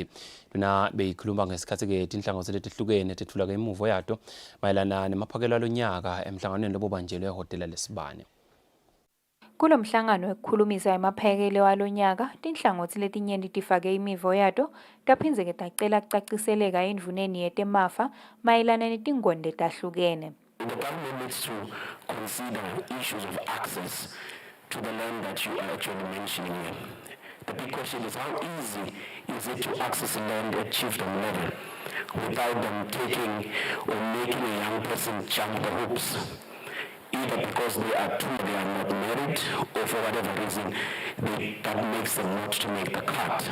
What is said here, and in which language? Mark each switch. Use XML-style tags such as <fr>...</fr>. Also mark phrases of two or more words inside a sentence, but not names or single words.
<ss>Luna beyikhuluma ngesikhathi-ke tinhlangothi letehlukene tethula-ke imuvo yato mayelana nemaphakelo alonyaka emhlanganweni lobubanjelwe ehhotela lesibane. Kulo mhlangano wekukhulumisa emaphekelo alonyaka, tinhlangothi letinyenti tifake imivo yato taphindze-ke tacela kucaciseleka endvuneni yetemafa mayelana netingonde tahlukene.</ss> <en>The government needs to consider issues of access to the land that you are actually mentioning here. The big question is how easy is it to access land at chiefdom level without them taking or making a young person jump the hoops, either because they are not married or for whatever reason that makes them not to make the cut.</en>